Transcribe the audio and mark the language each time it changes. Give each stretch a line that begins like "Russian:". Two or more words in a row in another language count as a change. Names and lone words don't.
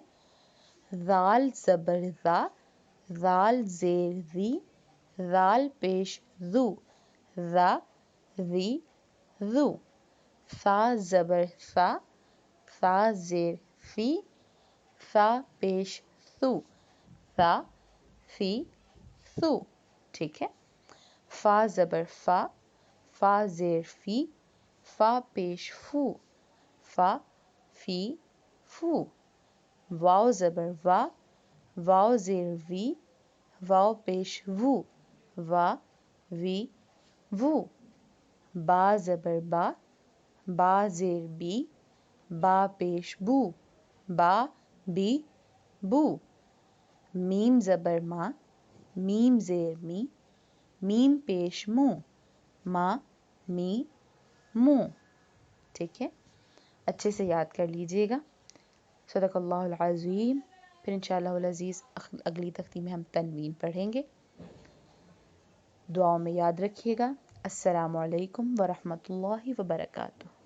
Urdu: ذال زبر ذا، ذال زیر ذی، ذال پیش ذو، ذا ذی ذو. ثا زبر ثا، ثا زیر فی، ثا پیش ثو، ثا فی ثو. ٹھیک ہے. فا زبر فا، فا زیر فی، فا پیش فو، فا فی فو. واو زبر وا، واو زیر وی، واو پیش وو، وا وی وو. با زبر با، با زیر بی، با پیش بو، با بی بو. میم زبر ما، میم زیر می، میم پیش مو، ما می مو. ٹھیک ہے. اچھے سے یاد کر لیجئے گا.
Arabic: صدق اللہ العظیم.
Urdu: پھر
Arabic: انشاءاللہ العزیز
Urdu: اگلی تختی میں ہم تنوین پڑھیں گے. دعاؤں میں یاد رکھیے گا.
Arabic: السلام علیکم ورحمۃ اللہ وبرکاتہ.